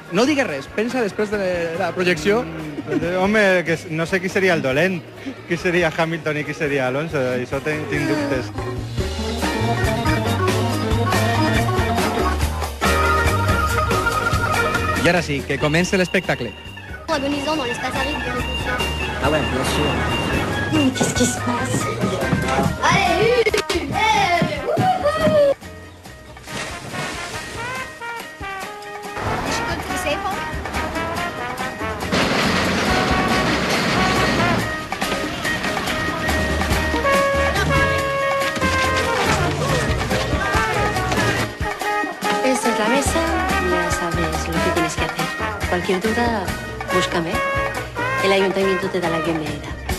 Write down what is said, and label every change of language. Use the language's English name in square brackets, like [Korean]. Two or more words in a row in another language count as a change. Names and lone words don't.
[Catalan] No digues res, pensa després de la projecció. Home, que no sé qui seria el dolent, qui seria Hamilton i qui seria Alonso, això tinc dubtes. I ara sí, que comença l'espectacle. [French] Agonisant dans l'espace aride de réflexion. Ah ouais, bien sûr. Qu'est-ce qui se passe? Allez, [English] You should go to the safe home. [Spanish] Esta es la mesa, ya sabes lo que tienes que hacer. Cualquier duda, búscame. El ayuntamiento te da la bienvenida.